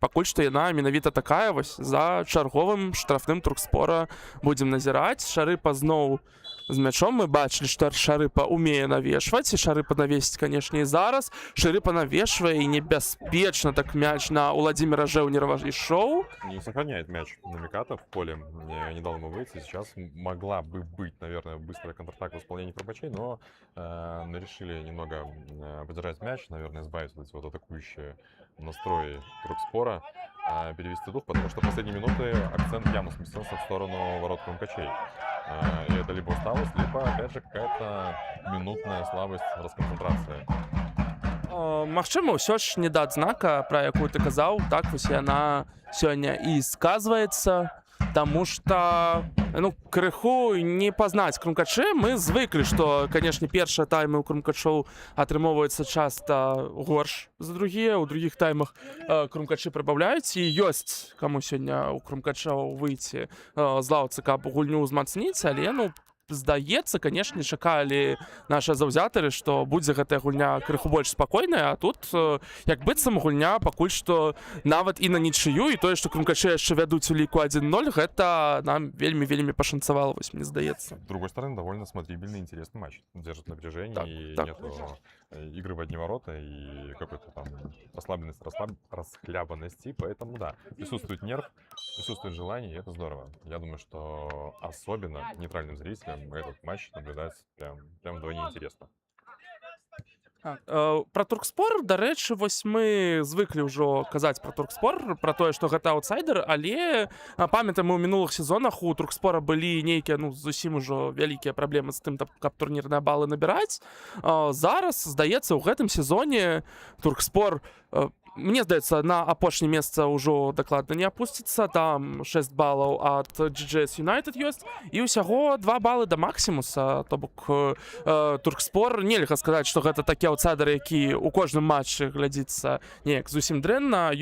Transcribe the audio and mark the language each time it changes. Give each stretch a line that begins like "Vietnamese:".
Belarusian: Пакуль што яна менавіта такая, вось за чарговым штрафным Туркспора будзем назіраць. Шарыпа зноў з мячом. Мы бачылі, што Шарыпа умее навешваць, і Шарыпа навесіць, канешне, і зараз. Шарыпа навешвае, і небяспечна так мяч на Уладзіміра Жэўнерава ішоў.
Russian: Не сохраняет мяч Намиката в поле, не дал ему выйти. Сейчас могла бы быть, наверное, быстрая контратака в исполнении Крумкачей, но решили немного подержать мяч, наверное, избавиться от эти вот атакующие настрои Туркспора, перевести дух, потому что в последние минуты акцент явно сместился в сторону ворот Крумкачей. И это либо усталость, либо, опять же, какая-то минутная слабость, расконцентрация.
Belarusian: Магчыма, ўсё ж не да адзнака, пра якую ты казаў, так вось яна сёння і сказваецца, таму што крыху не пазнаць Крумкачы. Мы звыклі, што, канешне, першыя таймы ў Крумкачоў атрымоўваюцца часта горш за другія. У другіх таймах Крумкачы прыбаўляюць, і ёсць каму сёння ў Крумкачоў выйти з лаўцы, каб гульню ўзмацніць, але, здаецца, канешне, чакалі нашы заўзятары, што будзе гэтая гульня крыху больш спакойная, а тут як быццам гульня пакуль што нават і на нічыю, і тое, што Крумкачы яшчэ вядуць у ліку 1-0, гэта нам вельмі пашанцавала, вось мне здаецца.
Russian: С другой стороны, довольно смотрибельный, интересный матч. Держит напряжение, так, и так. Нету игры в одни ворота и какой-то там расхлябанности, поэтому да, присутствует нерв, присутствует желание, и это здорово. Я думаю, что особенно нейтральным зрителям этот матч наблюдать прям вдвойне интересно.
Belarusian: Пра туркспор, дарэчы, вось мы звыклі ўжо казаць пра туркспор, пра тое што гэта аўтсайдер, але памятаем, у мінулых сезонах у туркспора былі нейкія зусім ужо вялікія праблемы з тым, каб турнірныя балы набіраць. Зараз здаецца, у гэтым сезоне туркспор, мне здаецца, на апошняе месца ўжо дакладна не апусціцца, там 6 балаў ад GGS United ёсць і ўсяго 2 балы да Максімуса, то бок туркспор, нельга сказаць, што гэта такі аўтсайдер, які ў кожным матчы глядзіцца неяк зусім дрэнна.